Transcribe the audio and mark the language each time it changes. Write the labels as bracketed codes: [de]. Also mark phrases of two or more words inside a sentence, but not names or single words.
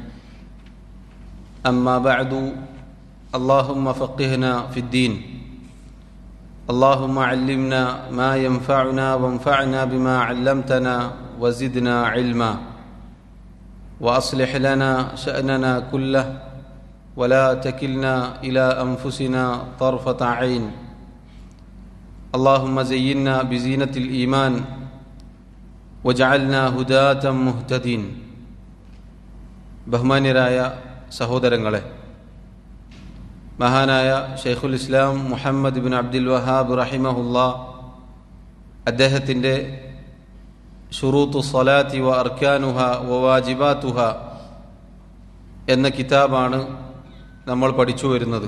[ar] أما بعد، اللهم فقهنا في الدين، اللهم علمنا ما ينفعنا وانفعنا بما علمتنا وزدنا علما، وأصلح لنا شأننا كله ولا تكلنا إلى أنفسنا طرفة عين. اللهم زينا بزينة الإيمان وجعلنا هداة مهتدين. [ml] ബഹുമാന്യരായ സഹോദരങ്ങളെ, മഹാനായ ഷെയ്ഖുൽ ഇസ്ലാം മുഹമ്മദ് ബിൻ അബ്ദുൽ വഹാബ് റഹിമഹുല്ലാ അദ്ദേഹത്തിൻ്റെ ശുറൂത്തു സ്വലാത്തി വ അർക്കാനുഹ വ വാജിബാത്തുഹ എന്ന കിതാബാണ് നമ്മൾ പഠിച്ചു വരുന്നത്.